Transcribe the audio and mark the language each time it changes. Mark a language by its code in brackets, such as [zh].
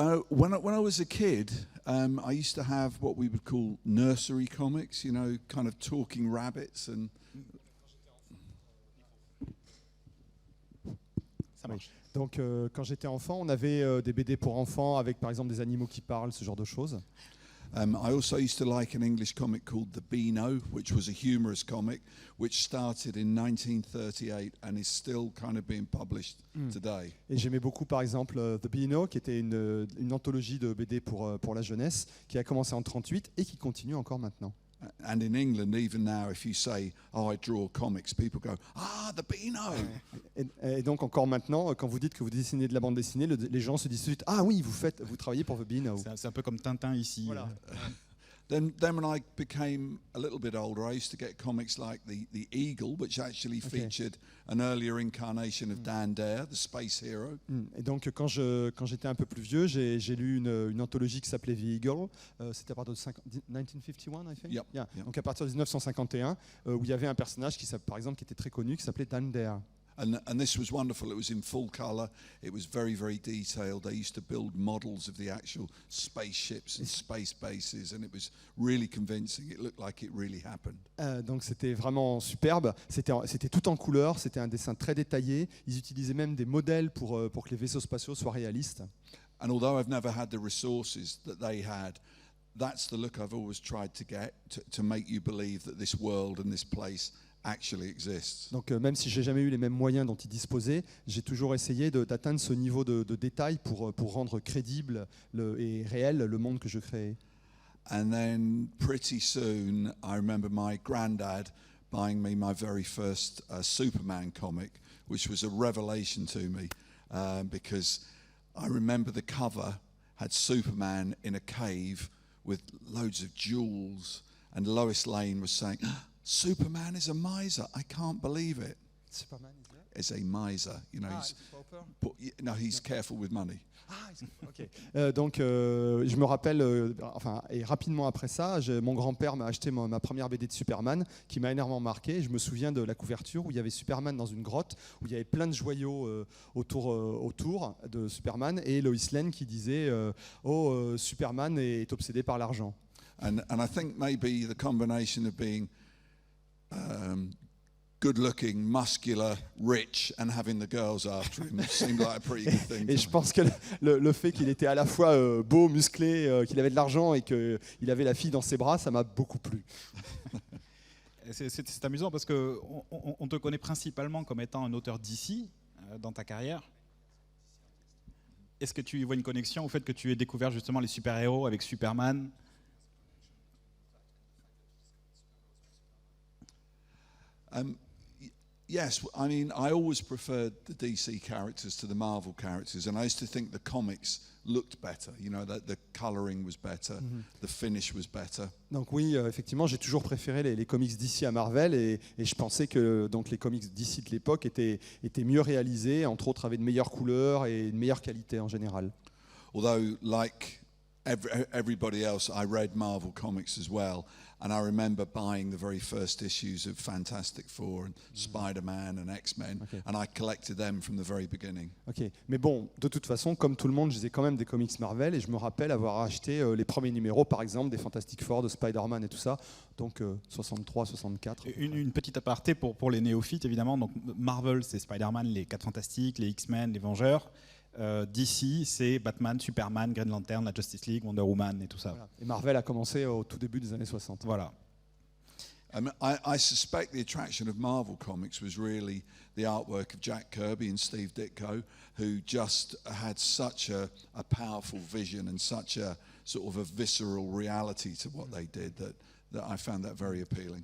[en] When I was a kid, I used to have what we would call nursery comics, you know, kind of talking rabbits and. [fr] Ça marche. Donc, quand j'étais enfant, on avait des BD pour enfants avec, par exemple, des animaux qui parlent, ce genre de choses. [en] I also used to like an English comic called The Beano, which was a humorous comic, which started in 1938 and is still kind of being published today. [fr] Et j'aimais beaucoup, par exemple, The Beano, qui était une anthologie de BD pour la jeunesse, qui a commencé en 1938 et qui continue encore maintenant. [en] And in England, even now, if you say, "Oh, I draw comics," people go, "Ah, The Beano." [fr] Et donc encore maintenant, quand vous dites que vous dessinez de la bande dessinée, les gens se disent tout de suite, ah oui, vous travaillez pour The Beano. C'est un peu comme Tintin ici. Voilà. [en] Then when I became a little bit older, I used to get comics like the Eagle, which actually featured an earlier incarnation of Dan Dare, the space hero. [fr] Et donc quand j'étais un peu plus vieux, j'ai lu une anthologie qui s'appelait The Eagle. C'était à partir de 1951, [en] I think. Yep. Yeah. Yep. [fr] Donc à partir de 1951, où il y avait un personnage par exemple, qui était très connu, qui s'appelait Dan Dare. [en] And this was wonderful. It was in full color. It was very, very detailed. They used to build models of the actual spaceships and space bases, and it was really convincing. It looked like it really happened. [fr] Donc c'était vraiment superbe. C'était tout en couleur. C'était un dessin très détaillé. Ils utilisaient même des modèles pour que les vaisseaux spatiaux soient réalistes. [en] And although I've never had the resources that they had, that's the look I've always tried to get to make you believe that this world and this place actually exists. [fr] Donc même si j'ai jamais eu les mêmes moyens dont ils disposaient, j'ai toujours essayé d'atteindre ce niveau de détail pour rendre crédible et réel le monde que je créais. [en] And then pretty soon, I remember my granddad buying me my very first Superman comic, which was a revelation to me because I remember the cover had Superman in a cave with loads of jewels, and Lois Lane was saying, "Superman is a miser. I can't believe it." Superman is a miser, you know. He's careful with money. Okay. [fr] Donc je me rappelle, et rapidement après ça, mon grand-père m'a acheté ma première BD de Superman, qui m'a énormément marqué. Je me souviens de la couverture où il y avait Superman dans une grotte, où il y avait plein de joyaux autour de Superman, et Lois Lane qui disait Superman est obsédé par l'argent. [en] And I think maybe the combination of being good-looking, muscular, rich, and having the girls after him seemed like a pretty good thing. [fr] Et je pense que le fait qu'il était à la fois beau, musclé, qu'il avait de l'argent et qu'il avait la fille dans ses bras, ça m'a beaucoup plu. C'est amusant parce qu'on te connaît principalement comme étant un auteur d'ici dans ta carrière. Est-ce que tu y vois une connexion au fait que tu aies découvert justement les super-héros avec Superman ? [en] Yes, I mean, I always preferred the DC characters to the Marvel characters, and I used to think the comics looked better, you know, that the coloring was better, the finish was better. [fr] Donc oui, effectivement, j'ai toujours préféré les comics d'ici à Marvel et je pensais que donc, les comics d'ici de l'époque étaient mieux réalisés, entre autres avaient de meilleures couleurs et une meilleure qualité en général. [en] Although, like everybody else, I read Marvel comics as well, and I remember buying the very first issues of Fantastic Four and Spider-Man and X-Men, and I collected them from the very beginning. [fr] Ok, mais bon, de toute façon, comme tout le monde, je lisais quand même des comics Marvel et je me rappelle avoir acheté les premiers numéros, par exemple, des Fantastic Four, de Spider-Man et tout ça, donc 63, 64. Une petite aparté pour les néophytes, évidemment. Donc Marvel, c'est Spider-Man, les 4 Fantastiques, les X-Men, les Vengeurs. DC, c'est Batman, Superman, Green Lantern, la Justice League, Wonder Woman et tout ça. Voilà. Et Marvel a commencé au tout début des années 60. Voilà. [en] I suspect the attraction of Marvel Comics was really the artwork of Jack Kirby and Steve Ditko, who just had such a powerful vision and such a sort of a visceral reality to what they did that I found that very appealing.